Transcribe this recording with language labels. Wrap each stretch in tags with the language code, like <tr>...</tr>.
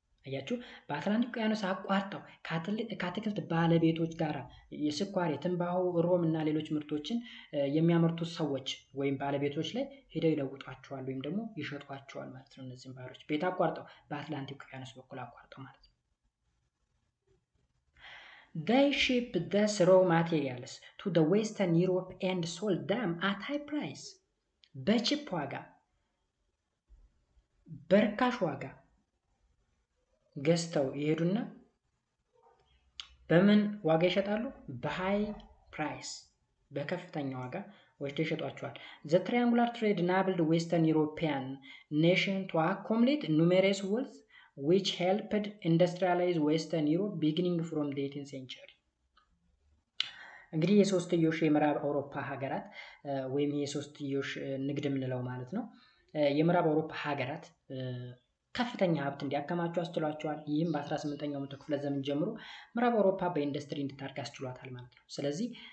<am>አያችሁ በአትላንቲክ ውቅያኖስ አቋርጠው ከአትክልት ባለቤቶች ጋር የስኳር፣ የትንባሆ፣ ሮም እና ሌሎች ምርቶችን የሚያመርቱት ሰዎች ወይም ባለቤቶች ላይ ሄደው ይለውጧቸዋል ወይም ደግሞ ይሸጧቸዋል ማለት ነው። እነዚህም ባሮች ቤት አቋርጠው በአትላንቲክ ውቅያኖስ በኩል አቋርጠው ማለት ነው።</am> <en>They shipped these raw materials to the Western Europe and sold them at high price.</en> <am>በቺፕ ዋጋ በርካሽ ዋጋ ገዝተው ይሄዱና በምን ዋጋ ይሸጣሉ? በሃይ ፕራይስ በከፍተኛ ዋጋ ወስደው ይሸጧቸዋል።</am> <en>The triangular trade enabled Western European nations to accumulate numerous wealth which helped industrialize Western Europe beginning from the 18th century.</en> <am>እንግዲህ የሶስትዮሽ የምዕራብ አውሮፓ ሀገራት ወይም የሶስትዮሽ ንግድ የምንለው ማለት ነው። የምዕራብ አውሮፓ ሀገራት ከፍተኛ ሀብት እንዲያከማቹ አስችሏቸዋል። ይህም በ18ኛው መቶ ክፍለ ዘመን ጀምሮ ምዕራብ አውሮፓ በኢንዱስትሪ እንድታድግ አስችሏታል ማለት ነው። ስለዚህ</am>